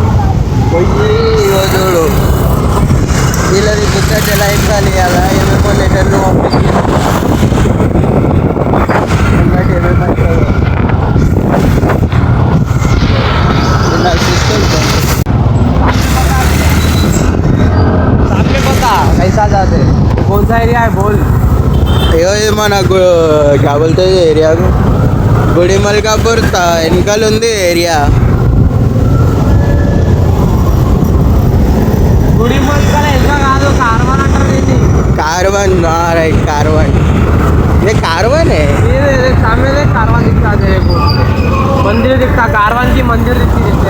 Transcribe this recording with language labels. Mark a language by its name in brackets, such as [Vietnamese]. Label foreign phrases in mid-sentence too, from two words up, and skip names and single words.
[Telugu] పోయి చూడు వీళ్ళది గుర్తు ఎలా ఎక్కాలి కదా, ఏమేమో లెటర్లు పంపించి [Hindi] कैसा जाते कौन सा एरिया है बोल. [Telugu] అయ్యో ఇది మన [Hindi] क्या बोलते [Telugu] ఏరియా గుడి మల్కాపూర్ వెనకాల ఉంది ఏరియా. గుడి మల్కాల కాదు, కార్వాన్ అంటారు. కార్వాన్ రైట్, కార్వాన్. [Hindi] ये कारवान है, ये सामने से कारवान दिखता है, मंदिर दिखता, कारवान की मंदिर दिखती है.